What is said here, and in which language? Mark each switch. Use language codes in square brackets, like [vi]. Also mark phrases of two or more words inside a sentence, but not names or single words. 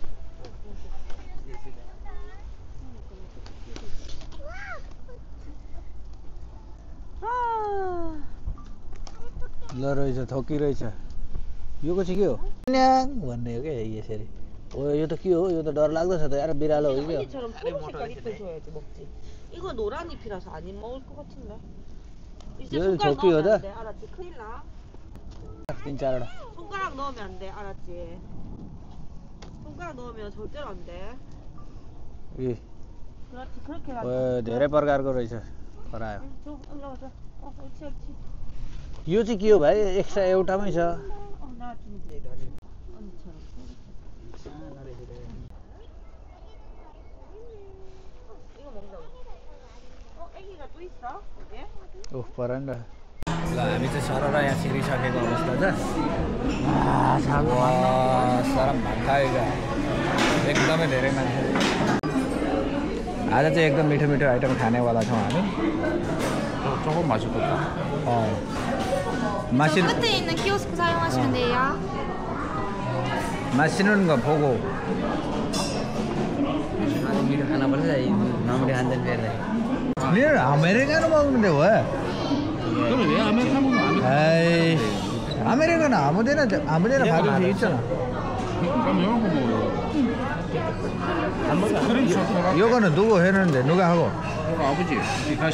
[ne] ल रहेछ थोकी रहेछ यो चाहिँ के हो भन्ने हो क्या यसरी ओ यो त के हो यो त डर लाग्दो छ त यार बिरालो हो कि [ko] 이거 노란 잎이라서 안 먹을 것 같은데. 이제 이거 손가락 저기요, 넣으면 나? 안 돼. 알았지? 큰일 나. 진짜로다 손가락 넣으면 안 돼. 알았지? 손가락 넣으면 절대로 안 돼. 이 그렇지. 그렇게 어, 가지고. [ne] धेरै प्रकारको रहेछ खरायो [ko] 좀 올라가자. 옳지, 옳지. [ne] यो चाहिँ के हो भाइ एक्स्ट्रा एउटामै छ [ko] 나와주면 돼. 언니처럼. 이거 먹는다고. 애기가 또 있어? 여기? [ne] ओह परेन ल हामी चाहिँ सरर यहाँ छिरिसकेको अवस्था छ सरम भात खाएको एकदमै धेरै मान्छे आज चाहिँ एकदम मिठो मिठो आइटम खानेवाला छौँ हामी [ko] 조금 맛있겠다. 마시는 끝에 있는 키오스크 사용하시면 돼요. 마시는 거 보고 [ne] मिठो खाना पर्छ नमिठो खान्छ फेरि [ko] 니는 아메리카노 먹는데 왜? 그럼 왜 아메리카노 에이 아메리카노 아무데나 받을 수 있잖아 그럼 이런 거 먹어요. 그럼 좋더라. 이거는 누구 했는데 누가 하고? 아버지 다시.